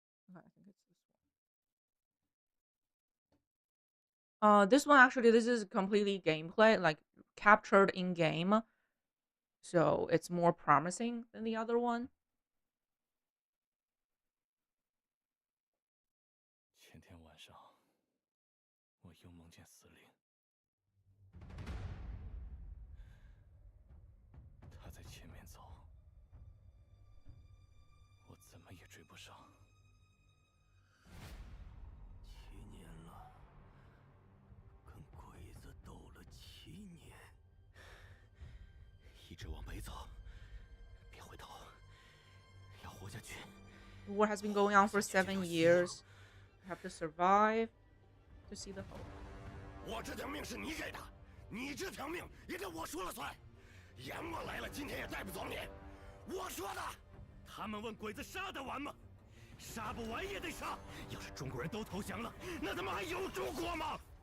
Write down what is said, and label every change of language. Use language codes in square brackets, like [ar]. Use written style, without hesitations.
[en] Okay, I think it's this one. This one actually, this is completely gameplay, like captured in game. So it's more promising than the other one. [zh] 前天晚上，我又梦见司令，他在前面走，我怎么也追不上。 7年了，跟鬼子斗了7年，一直往北走，别回头，要活下去。 [en] The war has been going on for 7 years. You have to survive to see the hope. [zh] 我这条命是你给的，你这条命也得我说了算。阎王来了，今天也带不走你。我说的。他们问鬼子杀得完吗？杀不完也得杀。要是中国人都投降了，那他妈还有中国吗？